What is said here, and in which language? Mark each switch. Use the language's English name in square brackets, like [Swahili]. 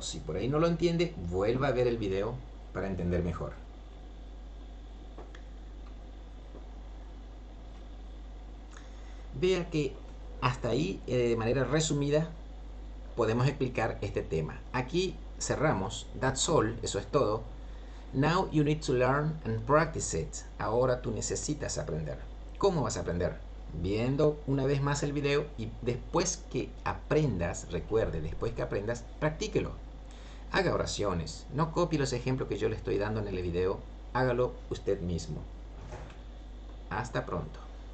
[Spanish] Si por ahí no lo entiende, vuelva a ver el video para entender mejor. Vea que hasta ahí, de manera resumida, podemos explicar este tema. Aquí cerramos. [English] That's all. [Spanish] Eso es todo. [English] Now you need to learn and practice it. [Spanish] Ahora tú necesitas aprender. ¿Cómo vas a aprender? Viendo una vez más el video y después que aprendas, recuerde, después que aprendas, practíquelo. Haga oraciones. No copie los ejemplos que yo le estoy dando en el video. Hágalo usted mismo. Hasta pronto.